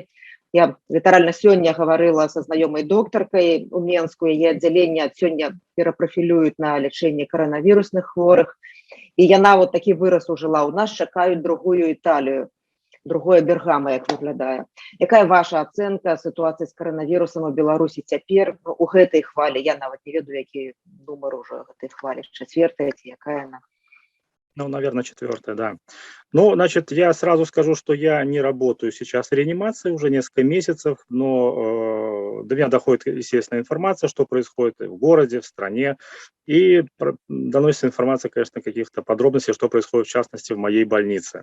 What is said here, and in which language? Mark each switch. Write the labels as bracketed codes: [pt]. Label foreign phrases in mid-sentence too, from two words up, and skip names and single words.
[be] Я літаральна сёння гаварыла са знаёмай доктаркай у Менску, яе аддзяленне сёння перапрафілююць на лячэнне каранавірусных хворых. І яна вот такі выраз ужыла. У нас чакаюць другую Італію. Другое Бергама, як выглядае. Якая ваша ацэнка сітуацыі з каранавірусам у Беларусі цяпер у гэтай хвалі? Я нават не ведаю, які нумар ужо гэтай хвалі, четвертая ці якая она? [ru] Ну, наверное, четвертая, да. Ну, значит, я сразу скажу, что я не работаю сейчас в реанимации уже несколько месяцев, но до меня доходит, естественно, информация, что происходит в городе, в стране, и доносится информация, конечно, каких-то подробностей, что происходит, в частности, в моей больнице.